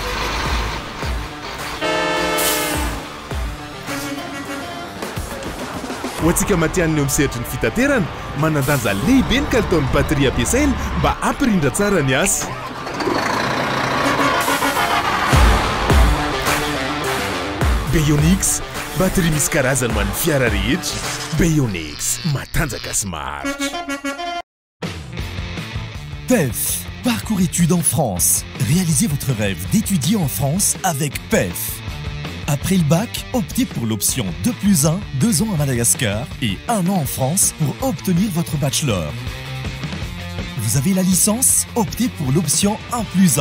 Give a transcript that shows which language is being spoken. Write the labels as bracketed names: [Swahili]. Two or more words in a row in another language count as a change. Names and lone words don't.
[Malagasy] Ho antsika matianiny eo misehatry ny fitaterana, manandanja lehibe ny kalitaon'ny batery ampiasaina mba ampirindra tsara ny asa. Bionix, batery misy karazany ho an'ny fiara rehetra. Bionix, matanjaka sy maharitra. [French] PEF, parcours études en France. Réalisez votre rêve d'étudier en France avec PEF. Après le bac, optez pour l'option 2+1, 2 ans à Madagascar et 1 an en France pour obtenir votre bachelor. Vous avez la licence? Optez pour l'option 1+1.